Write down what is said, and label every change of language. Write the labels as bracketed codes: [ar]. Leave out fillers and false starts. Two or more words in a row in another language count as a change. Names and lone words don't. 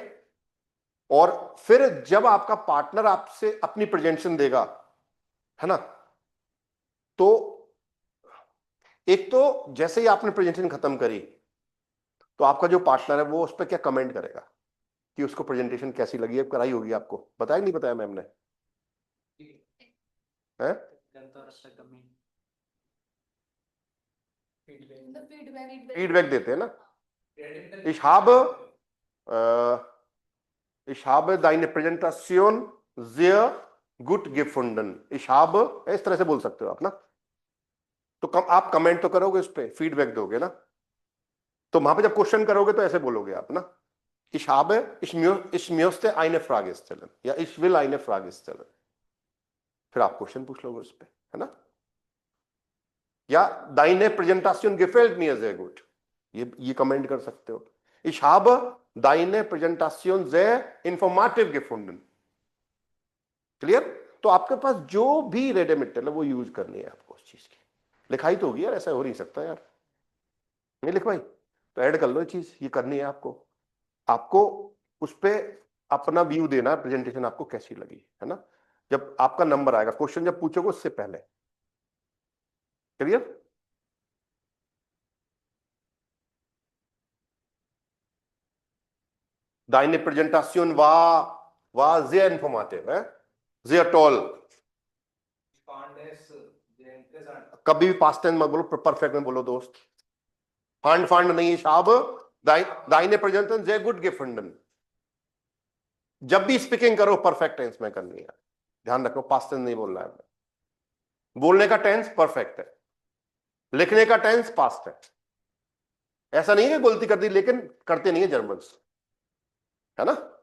[hi] और फिर जब आपका पार्टनर आपसे अपनी प्रेजेंटेशन देगा, है ना, तो एक तो जैसे ही आपने प्रेजेंटेशन खत्म करी, तो आपका जो पार्टनर है वो उस पर क्या कमेंट करेगा कि उसको प्रेजेंटेशन कैसी लगी है। कराई होगी आपको, बताया नहीं बताया मैम ने, है? फीडबैक देते हैं ना। [de] Ich habe ich habe deine Präsentation sehr gut gefunden. Ich habe, [hi] इस तरह से बोल सकते हो आप ना। तो आप कमेंट तो करोगे, उस पर फीडबैक दोगे ना। तो वहां पे जब क्वेश्चन करोगे तो ऐसे बोलोगे आप ना, [de] ich habe, ich möchte eine Frage stellen, या ich will eine Frage stellen। [hi] फिर आप क्वेश्चन पूछ लोगे उस पर, है ना। [de] या deine Präsentation gefällt mir sehr gut, [hi] ये कमेंट कर सकते हो। [de] Ich habe deine Präsentation sehr informativ gefunden। [hi] क्लियर। तो आपके पास जो भी रेडिमेटल है वो यूज करनी है आपको उस चीज की। लिखाई तो होगी यार, ऐसा हो नहीं सकता यार, नहीं लिखवाई तो ऐड कर लो, ये चीज ये करनी है आपको। आपको उस पर अपना व्यू देना है, प्रेजेंटेशन आपको कैसी लगी, है ना। जब आपका नंबर आएगा, क्वेश्चन जब पूछोगे उससे पहले, क्लियर। [de] Deine Präsentation war sehr informativ, sehr toll। [hi] कभी भी [en] past tense [hi] मत बोलो, परफेक्ट में बोलो दोस्त। [de] फांड नहीं, hab deine Präsentation sehr gut gefunden। [hi] जब भी स्पीकिंग करो [en] perfect tense [hi] में करनी है, ध्यान रखो, [en] past tense [hi] नहीं बोलना है। बोलने का टेंस परफेक्ट है, लिखने का टेंस पास्ट है। ऐसा नहीं है कि गलती कर दी, लेकिन करते नहीं है जर्मन, है ना।